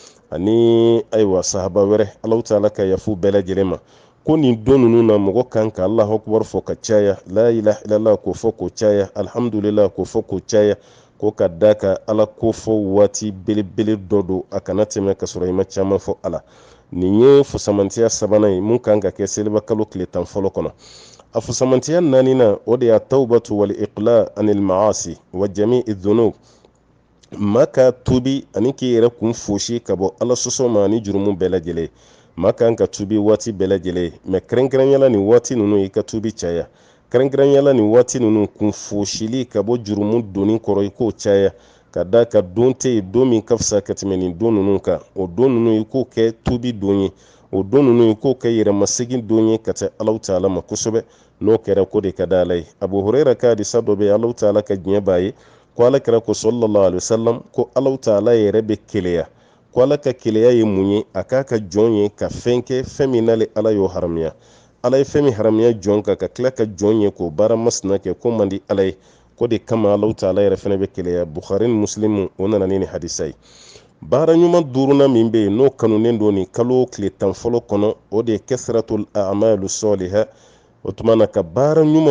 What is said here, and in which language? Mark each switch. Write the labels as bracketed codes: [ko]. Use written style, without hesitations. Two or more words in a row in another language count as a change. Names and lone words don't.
[bm] ani ayiwa sahaba wɛrɛ Alahu Taala ka yafu bɛɛ lajɛlen ma ko nin don ninnu na mɔgɔ kan ka [ar] الله أكبر [bm] fɔ ka caya [ar] لا إله إلا الله [bm] k'o fɔ k'o caya alhamdulillah k'o fɔ k'o caya ko ka da ka Ala kofɔ waati belebele dɔ don a kana tɛmɛ ka sɔrɔ i ma caman fɔ a la nin ye fusamantiya sabanan ye mun kan ka kɛ seliba kalo tile 10 fɔlɔ kɔnɔ a fusamantiya 4nan o de y'a [ar] التوبة والإقلاع عن المعاصي وجميع الذنوب [bm] maa ka tubi ani k'i yɛrɛ kun fosi ka bɔ Ala sɔsɔ ma ni jurumu bɛɛ lajɛlen maa kan ka tubi waati bɛɛ lajɛlen mɛ kɛrɛnkɛrɛnyala nin waati ninnu i ka tubi caya kɛrɛnkɛrɛnyala nin waati ninnu kun fosili ka bɔ jurumu donni kɔrɔ i k'o caya ka da ka don tɛ yen don min ka fisa ka tɛmɛ nin don ninnu kan o don ninnu i k'o kɛ tubi don ye o don ninnu i k'o kɛ yɛrɛmasegin don ye ka taa Alahu Taala ma kosɛbɛ n'o kɛra ko de ka di Ala ye Abu Huraira ka hadisa dɔ bɛ yen Alahu Taala ka diɲɛ b'a ye ko Ala kɛra ko [ar] صلى الله عليه وسلم [bm] ko Alahu Taala yɛrɛ bɛ keleya ko Ala ka keleya ye mun ye a k'a ka jɔn ye ka fɛn kɛ fɛn min n'ale Ala y'o haramiya Ala ye fɛn min haramiya jɔn kan ka tila ka jɔn ye k'o baara masina kɛ ko man di Ala ye ko de kama Alahu Taala yɛrɛ fɛnɛ bɛ keleya Bukhari ni Muslim o nana ni hadisa ye baara ɲuman 4nan min bɛ yen n'o kanunen don nin kalo tile 10 fɔlɔ kɔnɔ o de ye [ar] كثرة الأعمال الصالحة [bm] o tuma na ka baara ɲuman